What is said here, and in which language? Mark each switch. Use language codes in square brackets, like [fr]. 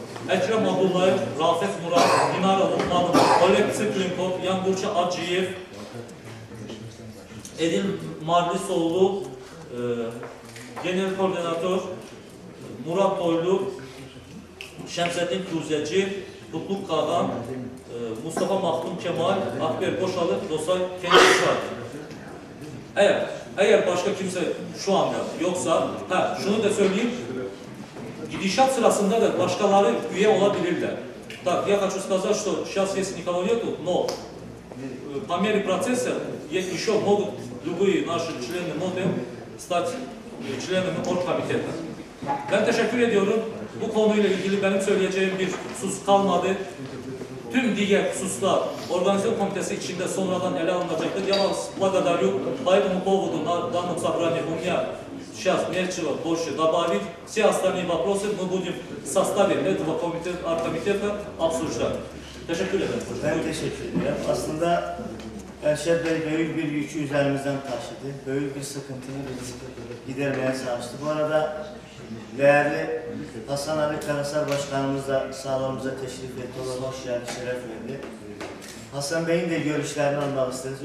[tr] Ekrem Abdullayev, Rafet Murat, Dinara Lukmanov, Oleg Tsyklenkov, Yan Burcu Acıyev, Edil Marlisoğlu, Genel Koordinatör Murat Toylu, Şemsettin Kuzeci, Kutluk Kağan, Mustafa Mahtum Kemal, Akber Boşalı, Dosay Kendişar. Eğer başka kimse şu anda yoksa, şunu da söyleyeyim, gidişat sırasında da başkaları üye olabilirler. [ru] Так, я хочу сказать, что сейчас есть никого нету, но по мере процесса еще могут любые наши члены МОДЭМ стать членами оргкомитета. [tr] Ben teşekkür ediyorum. Bu konuyla ilgili benim söyleyeceğim bir husus kalmadı. Tüm diğer hususlar organizasyon komitesi içinde sonradan ele alınacaktır. [ru] Я вас благодарю. По этому поводу на данном собрании у меня сейчас нечего больше добавить. Все остальные вопросы мы будем в составе этого оргкомитета обсуждать. [tr] Teşekkür ederim. Ben teşekkür ederim. Aslında Erşet Bey büyük bir yükü üzerimizden taşıdı. Büyük bir sıkıntını gidermeye çalıştı. Bu arada değerli Hasan Ali Karasar Başkanımız da salonumuza teşrif etti. Ona hoş geldin, şeref verdi. Hasan Bey'in de görüşlerini almak isteriz.